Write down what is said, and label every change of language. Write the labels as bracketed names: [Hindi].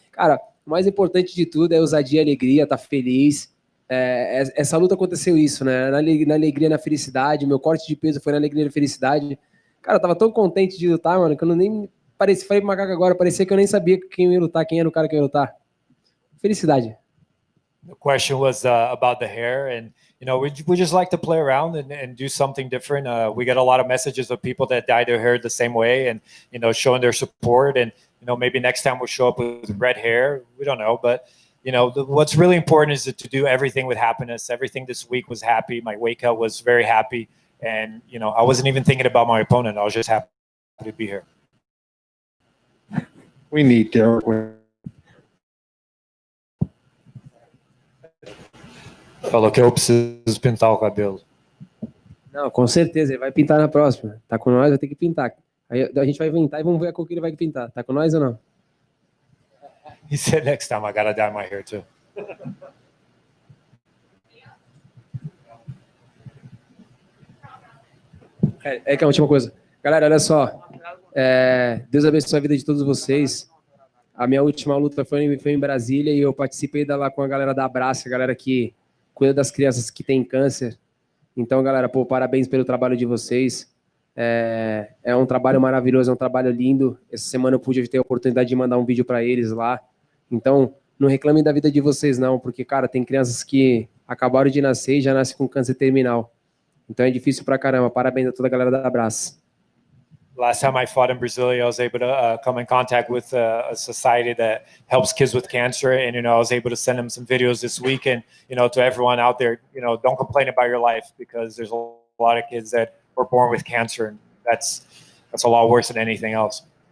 [Portuguese] Cara, o mais importante de tudo é ousadia e alegria, tá feliz. Essa luta aconteceu isso, né? Na alegria, na felicidade. Meu corte de peso foi na alegria e na felicidade. Cara, eu tava tão contente de lutar, mano, que eu nem falei pro Macaco agora, parecia que eu nem sabia quem ia lutar, quem era o cara que ia lutar. Felicidade. [English] The question was about the hair, and you know, we just like to play around and do something different. We get a lot of messages of people that dye their hair the same way, and you know, showing their support. And you know, maybe next time we'll show up with red hair. We don't know, but you know, what's really important is to do everything with happiness. Everything this week was happy. My weight cut was very happy, and you know, I wasn't even thinking about my opponent. I was just happy to be here. We need Derek. [Portuguese] Falou que eu preciso pintar o cabelo. Não, com certeza, ele vai pintar na próxima. Tá com nós, vai ter que pintar. Aí a gente vai inventar e vamos ver a cor que ele vai pintar. Tá com nós ou não? [English] He said next time I gotta dye my hair too. [Portuguese] Que é a última coisa. Galera, olha só. Deus abençoe a vida de todos vocês. A minha última luta foi em Brasília e eu participei lá com a galera da Abraça, a galera que cuida das crianças que têm câncer. Então, galera, pô, parabéns pelo trabalho de vocês. É um trabalho maravilhoso, é um trabalho lindo. Essa semana eu pude ter a oportunidade de mandar um vídeo para eles lá. Então, não reclamem da vida de vocês, não, porque, cara, tem crianças que acabaram de nascer e já nascem com câncer terminal. Então é difícil pra caramba. Parabéns a toda a galera da Abraço. [English] Last time I fought in Brasilia, I was able to come in contact with a society that helps kids with cancer. And, I was able to send them some videos this week. And, to everyone out there, don't complain about your life, because there's a lot of kids that were born with cancer. And that's a lot worse than anything else.